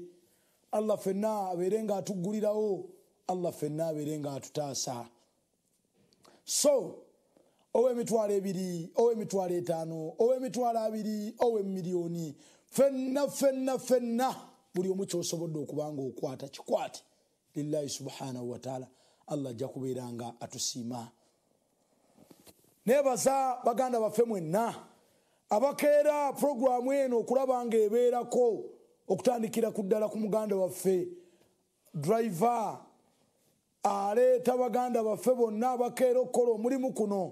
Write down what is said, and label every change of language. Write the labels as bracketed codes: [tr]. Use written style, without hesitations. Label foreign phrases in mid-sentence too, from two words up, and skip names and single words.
[lg] Allah fenna abeere nga atuggulirawo. Allah fenna abeere nga atutaasa. So owe emitwalo 2, owe emitwalo 5, owe emitwalo 2, owe miliyoni, fenna buli omu ky'osobodde okubanga okwata kikwate [ar] لله سبحانه وتعالى. [lg] Allah ajja kubeera nga atusiima. Neebaza baganda baffe mwenna abakeera programu eno okulaba nga ebeerako, okutandikira ku ddala ku muganda waffe driver aleeta baganda baffe bonna abakeera okukola omulimu kuno.